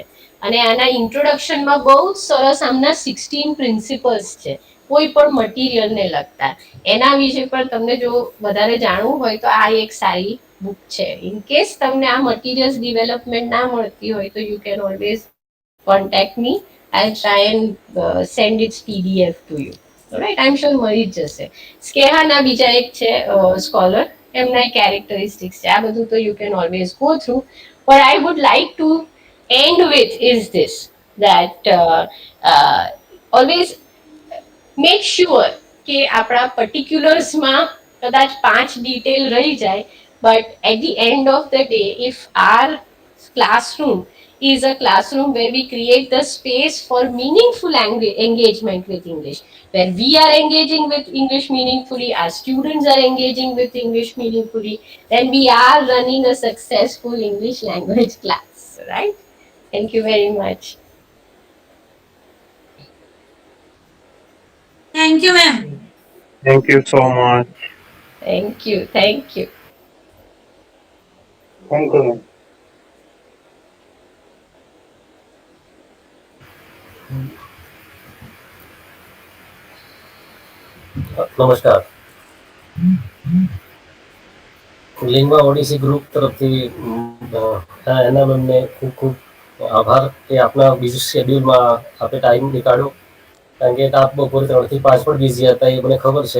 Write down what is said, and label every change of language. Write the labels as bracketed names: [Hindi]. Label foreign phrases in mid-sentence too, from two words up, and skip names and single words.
[Gujarati] અને આના ઇન્ટ્રોડક્શનમાં બહુ જ સરસ આમના 16 પ્રિન્સિપલ્સ છે કોઈ પણ મટીરિયલને લગતા. એના વિશે પણ તમને જો વધારે જાણવું હોય તો આ એક સારી બુક છે. [English] in case [Gujarati] તમને આ [English] materials development [Gujarati] ના મળતી હોય તો [English] you can always contact me. I'll try and send its PDF to you. right, I am sure [Gujarati] મળી જ જશે. સ્કેહાના બીજા એક છે સ્કોલર, એમના કેરેક્ટરિસ્ટિક્સ છે. આ બધું તો [English] you can always go through. but I would like to end with is this, that always make sure [Gujarati] કે આપણા પર્ટિક્યુલર્સમાં કદાચ 5 ડિટેલ રહી જાય, [English] but at the end of the day if our classroom is a classroom where we create the space for meaningful engagement with English, where we are engaging with English meaningfully, our students are engaging with English meaningfully, then we are running a successful English language class, right? Thank you very much. Thank you, ma'am. Thank you so much. Thank you. Thank you. Thank you. [Gujarati] નમસ્કાર. લિંગવા ઓડિસી ગ્રુપ તરફથી એના મેમને ખૂબ ખૂબ આભાર કે આપના બીજી શેડ્યુલમાં આપણે ટાઈમ નીકાળ્યો, કારણ કે આપ બપોરે 3 થી 5 પણ બિઝી હતા એ મને ખબર છે.